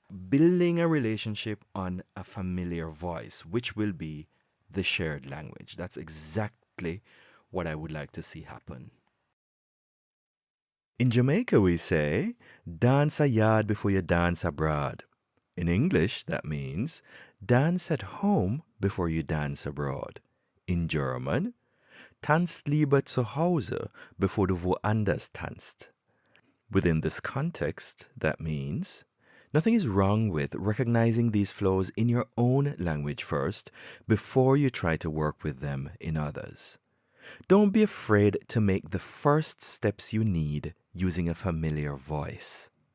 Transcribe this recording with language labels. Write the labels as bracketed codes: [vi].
[en] Building a relationship on a familiar voice, which will be the shared language. That's exactly what I would like to see happen. In Jamaica, we say, dance a yard before you dance abroad. In English, that means dance at home before you dance abroad. In German, [de] tanzt lieber zu Hause, bevor du woanders tanzt. [en] Within this context, that means nothing is wrong with recognizing these flows in your own language first before you try to work with them in others. Don't be afraid to make the first steps you need using a familiar voice.